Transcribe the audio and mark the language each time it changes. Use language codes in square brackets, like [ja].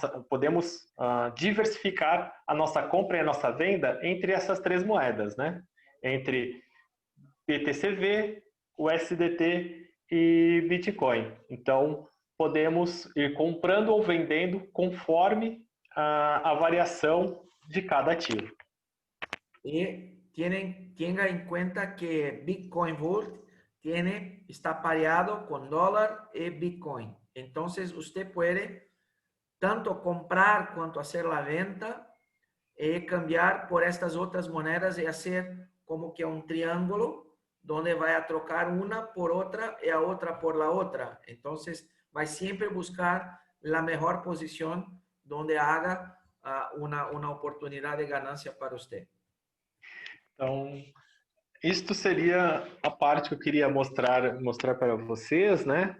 [pt] Podemos diversificar a nossa compra e a nossa venda entre essas três moedas, né? Entre BTCV, o SDT e Bitcoin. Então, podemos ir comprando ou vendendo conforme a variação de cada ativo. [es] Y tenga en cuenta que Bitcoin Vault está pareado con dólar y Bitcoin. Entonces, usted puede tanto comprar cuanto hacer la venta y cambiar por estas otras monedas y hacer como que un triángulo donde va a trocar una por otra y a otra por la otra. Entonces, va siempre a buscar la mejor posición donde haga una oportunidad de ganancia para usted. [pt] Então, isto seria a parte que eu queria mostrar para vocês, né?